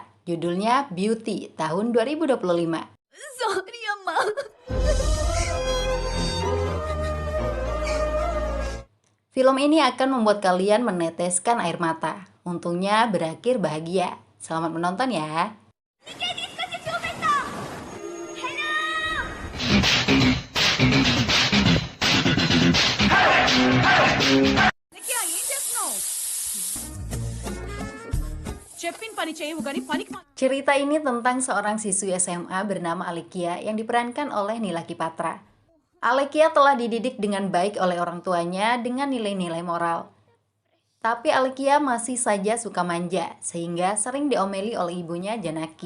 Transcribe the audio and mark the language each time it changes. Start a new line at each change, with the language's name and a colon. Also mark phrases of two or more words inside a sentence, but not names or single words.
Indonesian: Judulnya Beauty tahun 2025. Sorry ya, Ma. Film ini akan membuat kalian meneteskan air mata. Untungnya berakhir bahagia. Selamat menonton ya.
Telugu: చెప్పిన పని చేయవు కానీ పనికి
Indonesian: Cerita ini tentang seorang siswi SMA bernama Alekia yang diperankan oleh Nilaki Patra. Alekia telah dididik dengan baik oleh orang tuanya dengan nilai-nilai moral. Tapi Alekia masih saja suka manja, sehingga sering diomeli oleh ibunya Janaki.